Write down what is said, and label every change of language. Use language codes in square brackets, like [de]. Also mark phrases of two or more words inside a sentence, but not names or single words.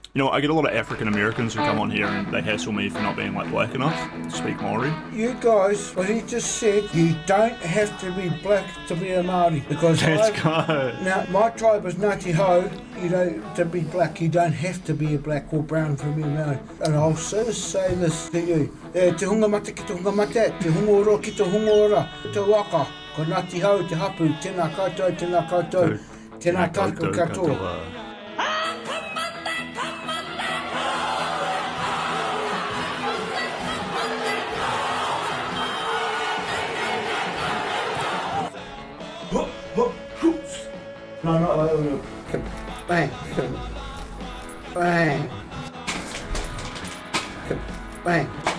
[en] You know, I get a lot of African Americans who come on here and they hassle me for not being like black enough to speak Maori. You guys, what he just said, you don't have to be black to be a Maori. Because Let's go. now, my tribe is Ngāti Hau. You know, to be black, you don't have to be a black or brown to be a Maori. And I'll just say this to you. [mi] Te hunga mate ki te hunga mate, te hunga ora ki te hunga ora, te waka. Ko Ngāti Hau te hapu, tēnā koutou, tēnā koutou, tēnā tātou katoa. [en] No, not like bang, bang, bang.